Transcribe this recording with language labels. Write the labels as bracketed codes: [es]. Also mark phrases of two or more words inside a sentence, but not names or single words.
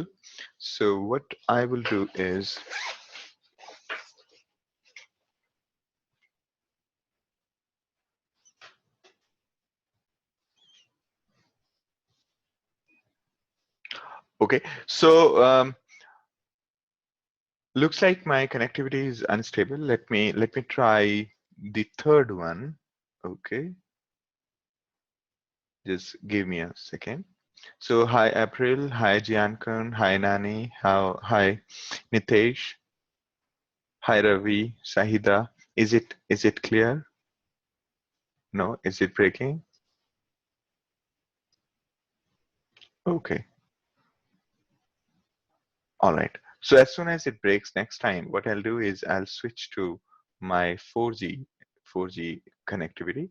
[en] So what I will do is, okay. So looks like my connectivity is unstable. Let me try the third one. Okay. Just give me a second. So hi April, hi Jiankun, hi Nani, hi Nitesh, hi Ravi, Sahida. Is it clear? No, is it breaking? Okay, all right. So as soon as it breaks next time, what I'll do is I'll switch to my 4G connectivity.